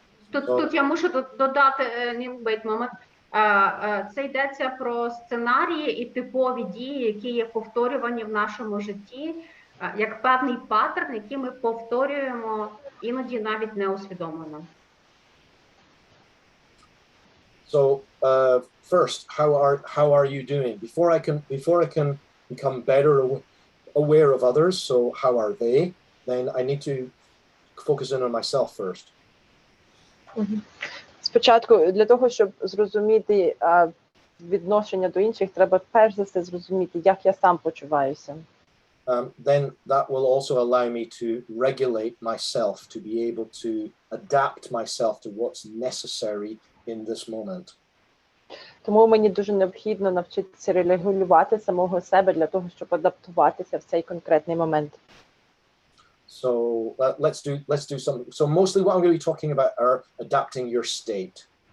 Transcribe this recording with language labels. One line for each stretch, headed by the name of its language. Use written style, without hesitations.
Ukrainian: Тут я мушу додати, Ніл,
English: wait moment.
Ukrainian: Це йдеться про сценарії і типові дії, які є повторювані в нашому житті, як певний паттерн, який ми повторюємо іноді навіть неусвідомлено.
English: So first, how are you doing? Before I can become better aware of others, so how are they? Then I need to focus in on myself first.
Ukrainian: Спочатку, для того, щоб зрозуміти відношення до інших, треба перш за все зрозуміти, як я сам почуваюся.
English: Then that will also allow me to regulate myself, to be able to adapt myself to what's necessary in this moment.
Ukrainian: Тому мені дуже необхідно навчитися регулювати самого себе для того, щоб адаптуватися в цей конкретний момент.
English: So let's do some. So mostly what I'm going to be talking about are adapting your state.